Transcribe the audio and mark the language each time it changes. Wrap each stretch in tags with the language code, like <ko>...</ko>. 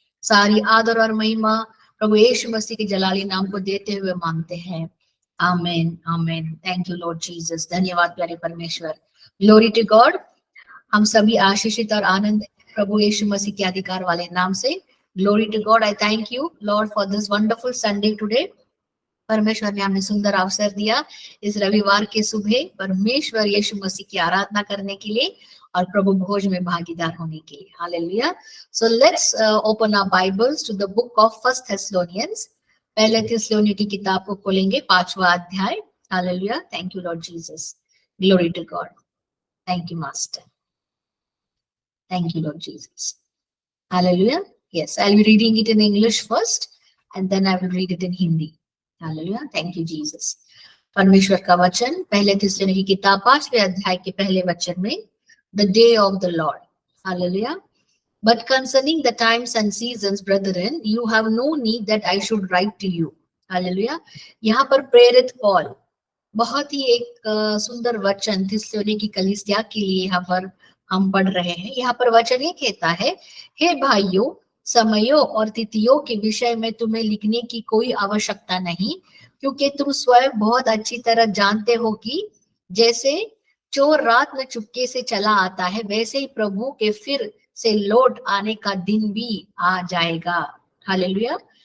<hi>सारी आदर और महिमा प्रभु यीशु मसीह के जलाली नाम को देते हुए मांगते हैं, आमेन आमेन।</hi> <en>Thank you Lord Jesus.</en> <hi>धन्यवाद प्यारे परमेश्वर।</hi> <en>Glory to God.</en> <hi>हम सभी आशीषित और आनंद प्रभु यीशु मसीह के अधिकार वाले नाम से।</hi> <en>Glory to God. I thank you, Lord, for this wonderful Sunday today.</en> <hi>परमेश्वर ने हमें सुंदर अवसर दिया इस रविवार के सुबह परमेश्वर यीशु मसीह की आराधना करने के लिए और प्रभु भोज में भागीदार होने के लिए। Hallelujah.</hi> <en>So let's open our Bibles to the book of First Thessalonians.</en> <hi>पहले थिस्सलुनी की किताब को खोलेंगे, 5वां अध्याय।</hi> <en>Hallelujah. Thank you Lord Jesus. Glory to God. Thank you Master. Thank you Lord Jesus. Hallelujah. Yes, I'll be reading it in English first and then I will read it in Hindi. Hallelujah. Thank you, Jesus.</en> <hi>परमेश्वर का वचन पहले थिस्सलुनी की किताब 5वें अध्याय के पहले वचन में,</hi> <en>The day of the Lord. Hallelujah. But concerning the times and seasons, brethren, you have no need that I should write to you. Hallelujah.</en> <hi>यहाँ पर प्रेरित पौल बहुत ही एक सुंदर वचन थिस्सलुनी की कलीसिया के लिए यहाँ पर हम पढ़ रहे हैं। यहाँ पर वचन ये कहता है, हे भाइयों, समयों और तिथियों के विषय में तुम्हें लिखने की कोई आवश्यकता नहीं, क्योंकि तुम स्वयं बहुत अच्छी तरह जानते हो कि जैसे चोर रात में चुपके से चला आता है, वैसे ही प्रभु के फिर से लौट आने का दिन भी आ जाएगा। हालेलुया।</hi>